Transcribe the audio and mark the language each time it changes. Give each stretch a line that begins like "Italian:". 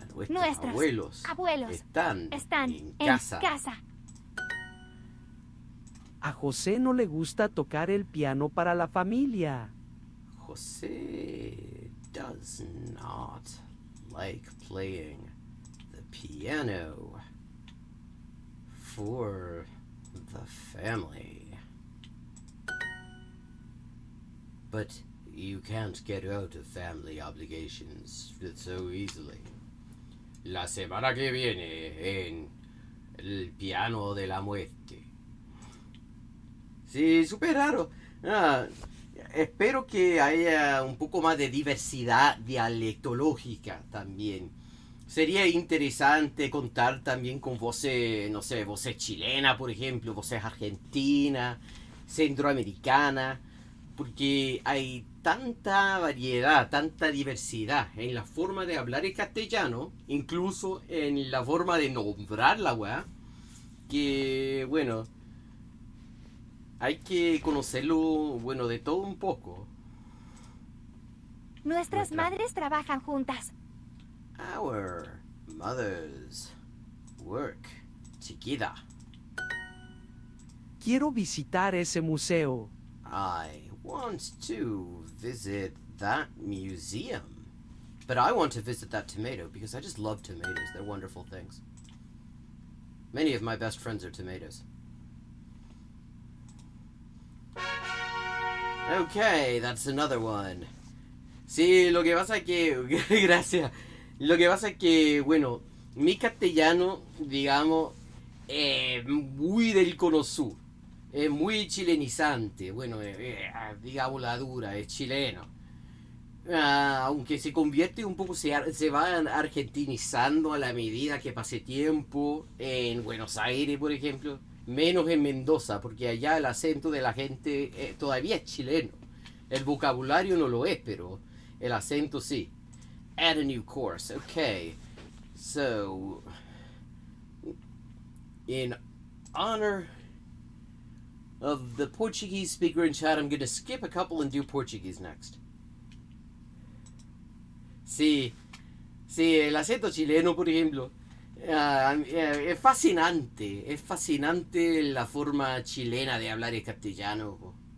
Spanish: Nuestros abuelos están en casa. A José no le gusta tocar el piano para la familia.
English: José does not like playing the piano for the family. But you can't get out of family obligations so easily.
Spanish: La semana que viene en el piano de la muerte. Sí, súper raro. Espero que haya un poco más de diversidad dialectológica también. Sería interesante contar también con voces, no sé, voces chilena, por ejemplo, voces argentina, centroamericana, porque hay tanta variedad, tanta diversidad en la forma de hablar el castellano, incluso en la forma de nombrar la weá, que bueno, hay que conocerlo, de todo un poco. Nuestras madres trabajan juntas.
English: Our mothers work together.
Spanish: Quiero visitar ese museo.
English: I want to visit that museum. But I want to visit that tomato because I just love tomatoes. They're wonderful things. Many of my best friends are tomatoes. Okay, that's another one.
Spanish: Sí, lo que pasa es que... Gracias. Lo que pasa es que, mi castellano, digamos, es muy del cono sur. Es muy chilenizante. Digamos la dura, es chileno. Aunque se convierte un poco, se va argentinizando a la medida que pase tiempo. En Buenos Aires, por ejemplo. Menos en Mendoza, porque allá el acento de la gente todavía es chileno. El vocabulario no lo es, pero el acento sí.
English: Add a new course. Okay. So, in honor of the Portuguese speaker in chat, I'm going to skip a couple and do Portuguese next.
Spanish: Sí, el acento chileno, por ejemplo, es fascinante la forma chilena de hablar el castellano.